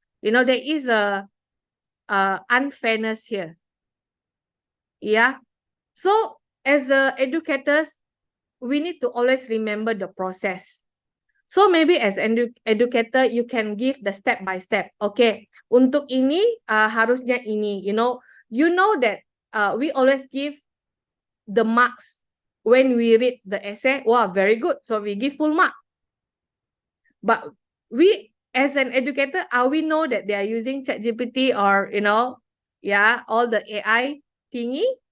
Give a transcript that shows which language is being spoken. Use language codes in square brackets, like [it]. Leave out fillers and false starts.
[en] There is a unfairness here. Yeah. So as educators, we need to always remember the process. So maybe as educator, you can give the step by step. [id] Okay, untuk ini harusnya ini. [en] You know that we always give the marks when we read the essay. Wow, very good. So we give full mark. But we as an educator, we know that they are using ChatGPT or all the AI thingy.